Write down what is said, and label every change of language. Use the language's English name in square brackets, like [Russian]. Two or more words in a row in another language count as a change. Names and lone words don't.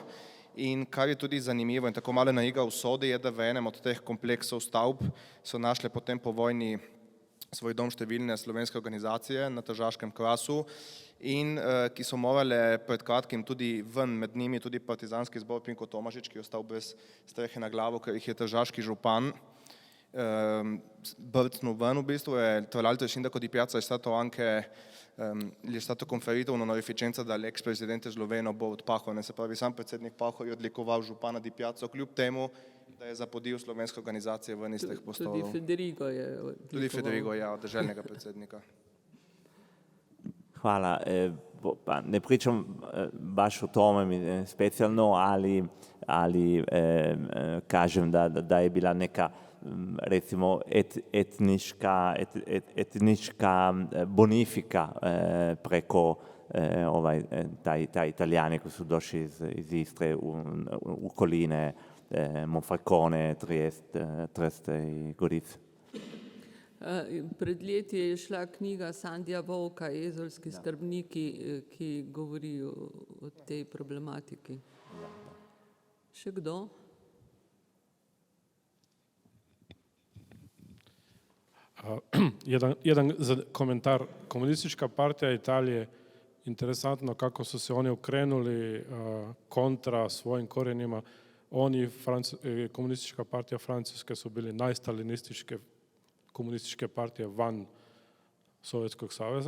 [Slovenian] In kar je tudi zanimivo in tako malo naigra usode je, da v enem od teh kompleksov stavb so našle potem po vojni svoj dom številne slovenske organizacije na Tržaškem Krasu in ki so morale pred kratkim tudi ven, med njimi tudi partizanski zbor Pinko Tomažič, ki je ostal brez strehe na glavo, ker jih je tržaški župan brcnul ven v bistvu, [Italian] tra l'altro il sindaco di Piazza è stato anche, gli è stato conferito un'onorificenza dall'ex presidente sloveno Borut Pahor, [Slovenian] se pravi sam predsednik Pahor je odlikoval župana di Piazzo, kljub temu, da je zapodil slovenske organizacije ven iz teh prostorov. [Italian] Tudi Federigo je odlikoval. Tudi Federigo, ja, državnega predsednika. Hvala. [Serbian] Pa ne pričam baš o tome specijalno, ali kažem da je bila neka recimo etnička bonifika preko taj Italijani koji su došli iz Istre u okoline Monfalcone, Trieste i Gorice. [Slovenian] Pred leti je šla knjiga Sandija Volka, Ezolski skrbniki, ki govori o tej problematiki. Še kdo? [Serbian] Jedan komentar. Komunistička partija Italije, interesantno kako su se oni okrenuli kontra svojim korijenima. Oni, komunistička partija Francuske, su bili najstalinističke komunističke partije van Sovjetskog saveza.